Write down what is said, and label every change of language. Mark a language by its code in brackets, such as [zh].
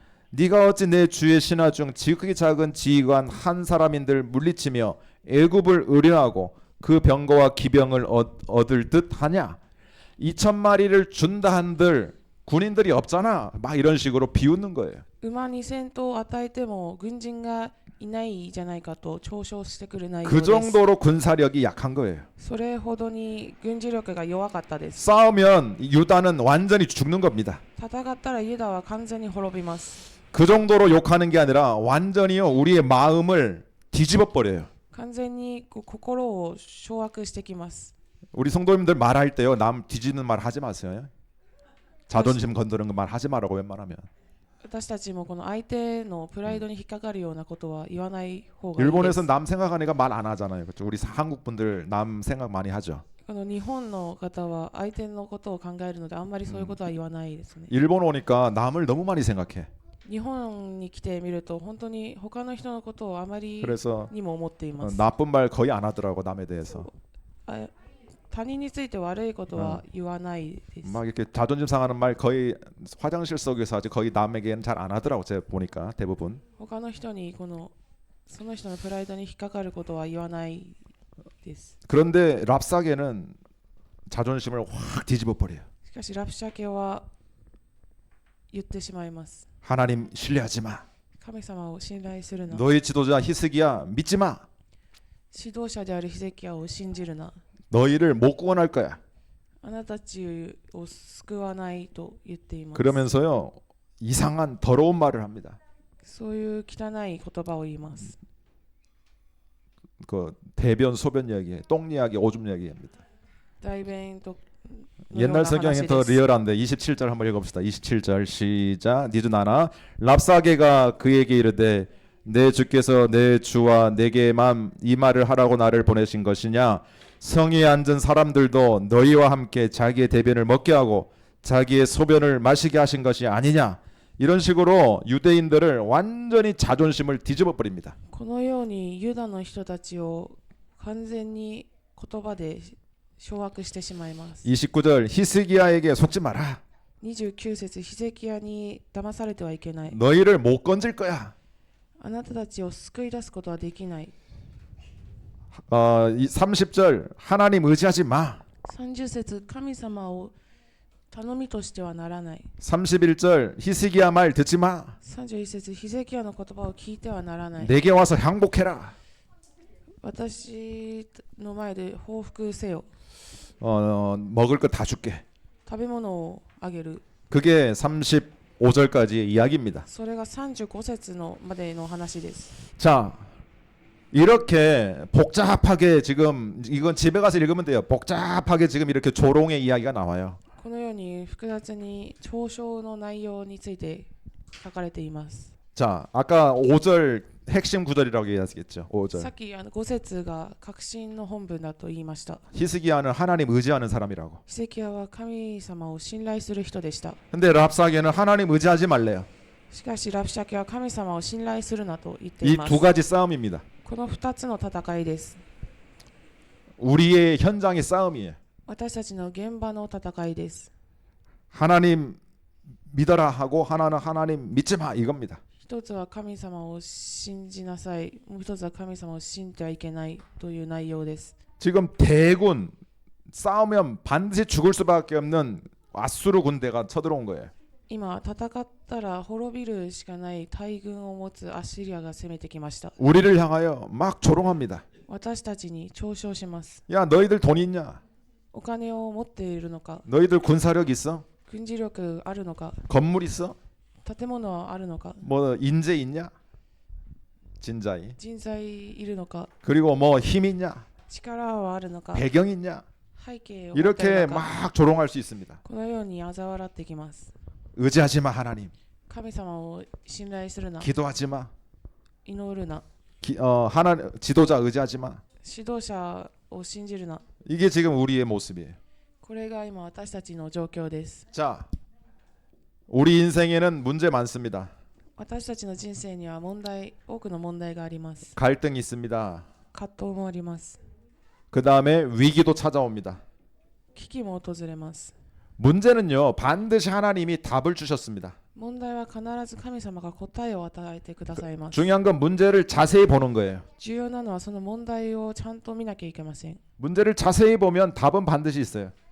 [ko] 네가 어찌 내 주의 신하 중 지극히 작은 지휘관 한 사람인들 물리치며 애굽을 의뢰하고 그 병거와 기병을 얻을 듯 하냐? 2,000마리를 준다 한들 군인들이 없잖아. 막 이런 식으로 비웃는 거예요. [ja] 馬に戦闘を与えても軍人がいないじゃないかと嘲笑してくる内容 [ko] 그 [ja] です。 [ko] 정도로 군사력이 약한 거예요. [ja] それほどに軍事力が弱かったです。 [ko] 싸우면 유다는 완전히 죽는 겁니다. [ja] 戦ったらユダは完全に滅びます。 [ko] 그 정도로 욕하는 게 아니라 완전히요 우리의 마음을 뒤집어 버려요. [ja] 完全に心を掌握してきます。 [ko] 우리 성도님들 말할 때요 남 뒤집는 말 하지 마세요. 자존심 건드는 말 하지 말라고 웬만하면. [ja] 私たちもこの相手のプライドに引っかかるようなことは言わない方がいいです。 [ko] 일본에서 남 생각하니까 말 안 하잖아요. 그렇죠? 우리 한국 분들 남 생각 많이 하죠. [ja] この日本の方は相手のことを考えるのであんまりそういうことは言わないですね。 [ko] 일본 오니까 남을 너무 많이 생각해. [ja] 日本に来てみると本当に他の人のことをあまり [ko] 그래서 [ja] にも思っています。 [ko] 나쁜 말 거의 안 하더라고 남에 대해서. [ja] 他人について悪いことは言わないです。 [ko] 막 이렇게 자존심 상하는 말 거의 화장실 속에서 아주 거의 남에게는 잘 안 하더라고 제가 보니까 대부분. [ja] 他の人にその人のプライドに引っかかることは言わないです。 [ko] 그런데 랍사게는 자존심을 확 뒤집어 버려요. [ja] しかしラプシャ家は言ってしまいます。 [ko] 하나님 신뢰하지 마. [ja] 神様を信頼するな。 [ko] 너희 지도자 히스기야 믿지 마. [ja] 指導者であるヒゼキヤを信じるな。 [ko] 너희를 못 구원할 거야. [ja] あなたたちを救わないと言っています。 [ko] 그러면서요 이상한 더러운 말을 합니다. [ja] そういう汚い言葉を言います。 [ko] 그 대변 소변 이야기, 똥 이야기, 오줌 이야기입니다. [ja] 代弁と [ko] 옛날 성경이 더 리얼한데 27절 한번 읽어봅시다. 27절 시작. 니두나나 랍사게가 그에게 이르되 내 주께서 내 주와 내게만 이 말을 하라고 나를 보내신 것이냐? 성에 앉은 사람들도 너희와 함께 자기의 대변을 먹게 하고 자기의 소변을 마시게 하신 것이 아니냐? 이런 식으로 유대인들을 완전히 자존심을 뒤집어 버립니다. [ja] このようにユダの人たちを完全に言葉で掌握してしまいます。 [ko] 29절 히스기야에게 속지 마라. [ja] 29節ヒゼキヤに騙されてはいけない。 [ko] 너희를 못 건질 거야. [ja] あなたたちを救い出すことはできない。 [ko] 30절 하나님 의지하지 마. [ja] 30節神様を頼みとしてはならない。 [ko] 31절 히스기야 말 듣지 마. [ja] 31節ヒゼキヤの言葉を聞いてはならない。 [ko] 내게 와서 항복해라. [ja] 私の前で報復せよ。 [ko] 먹을 거 다 줄게. [ja] 食べ物をあげる。 [ko] 그게 35절까지의 이야기입니다. [ja] それが35節のまでの話です。 [ko] 자, 이렇게 복잡하게 지금 이건 집에 가서 읽으면 돼요. 복잡하게 지금 이렇게 조롱의 이야기가 나와요. [ja] このように複雑に嘲笑の内容について書かれています。 [ko] 자, 아까 5절 핵심 구절이라고 얘기했겠죠. 5절. [ja] さっき5節が核心の本文だと言いました。 [ko] 히스기야는 하나님 의지하는 사람이라고. [ja] ヒゼキヤは神様を信頼する人でした。 [ko] 근데 랍사게는 하나님 의지하지 말래요. [ja] しかしラプシャ家は神様を信頼するなと言ってい [ko] 이 [ja] ます。 [ko] 두 가지 싸움입니다. [ja] この2つの戦いです。 [ko] 우리의 현장의 싸움이에요. [ja] 私たちの現場の戦いです。 [ko] 하나님 믿어라 하고 하나는 하나님 믿지 마 이겁니다. [ja] 一つは神様を信じなさい。もう一つは神様を信じてはいけないという内容です。 [ko] 지금 대군 싸우면 반드시 죽을 수밖에 없는 아수르 군대가 쳐들어온 거예요. [ja] 今戦ったら滅びるしかない大軍を持つアッシリアが攻めてきました。 [ko] 우리를 향하여 막 조롱합니다. [ja] 私たちに嘲笑します。 [ko] 야 너희들 돈 있냐? [ja] お金を持っているのか、 [ko] 너희들 군사력 있어? [ja] 軍事力あるのか、 [ko] 건물 있어? [ja] 建物はあるのか、 [ko] 뭐 인재 있냐? 진자이. [ja] 人材いるのか、 [ko] 그리고 뭐 힘 있냐? [ja] 力はあるのか、 [ko] 배경 있냐? [ja] 背景を持ってい [ko] 이렇게 [ja] るのか、 [ko] 막 조롱할 수 있습니다. [ja] このように嘲笑ってきます。 [ko] 의지하지 마 하나님. [ja] 神様を信頼するな、 [ko] 기도하지 마. [ja] 祈るな、 [ko] 하나님 지도자 의지하지 마. [ja] 指導者を信じるな。 [ko] 이게 지금 우리의 모습이에요. [ja] これが今私たちの状況です。 [ko] 자, 우리 인생에는 문제 많습니다. [ja] 私たちの人生には多くの問題があります。 [ko] 갈등이 있습니다. [ja] 葛藤もあります。 [ko] 그 다음에 위기도 찾아옵니다. [ja] 危機も訪れます。 [ko] 문제는요, 반드시 하나님이 답을 주셨습니다. [ja] 問題は必ず神様が答えを与えてくださいます。 [ko] 중요한 건 문제를 자세히 보는 거예요. [ja] 重要なのはその問題をちゃんと見なきゃいけません。 [ko] 문제를 자세히 보면 답은 반드시 있어요.